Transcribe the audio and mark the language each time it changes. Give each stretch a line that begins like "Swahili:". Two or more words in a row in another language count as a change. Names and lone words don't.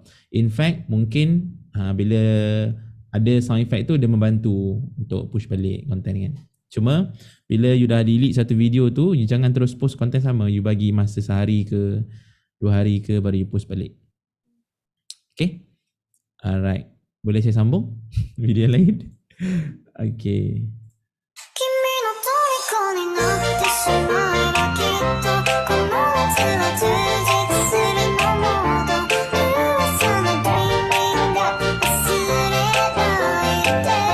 English: In fact,
Malay: mungkin bila ada
English: sound effect
Malay: tu dia membantu untuk push balik content kan. Cuma bila you dah delete satu video tu, you jangan terus post content sama. You bagi masa sehari ke 2 hari ke baru you post balik.
English: Okay. Alright.
Malay: Boleh saya sambung video lain?
English: Okay.
Japanese: 君の虜になってしまえばきっとこの夏は充実するのもど噂のドリーミング忘れないで